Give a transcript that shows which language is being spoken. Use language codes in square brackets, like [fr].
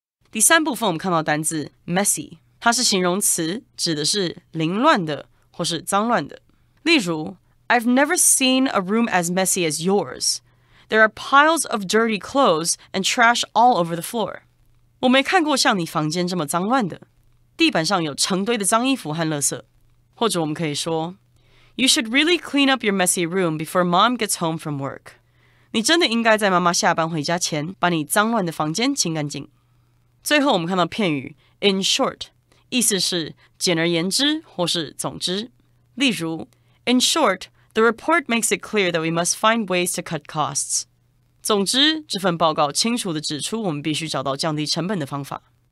[zh] 第三部分我们看到单字 messy， 它是形容词，指的是凌乱的或是脏乱的。例如 [en] I've never seen a room as messy as yours. There are piles of dirty clothes and trash all over the floor. [zh] 我没看过像你房间这么脏乱的，地板上有成堆的脏衣服和垃圾。或者我们可以说 [en] You should really clean up your messy room before mom gets home from work. [zh] 你真的应该在妈妈下班回家前，把你脏乱的房间清干净。最后我们看到片语 in short， 意思是简而言之或是总之。例如 [en] In short, the report makes it clear that we must find ways to cut costs. [zh] 总之，这份报告清楚地指出我们必须找到降低成本的方法。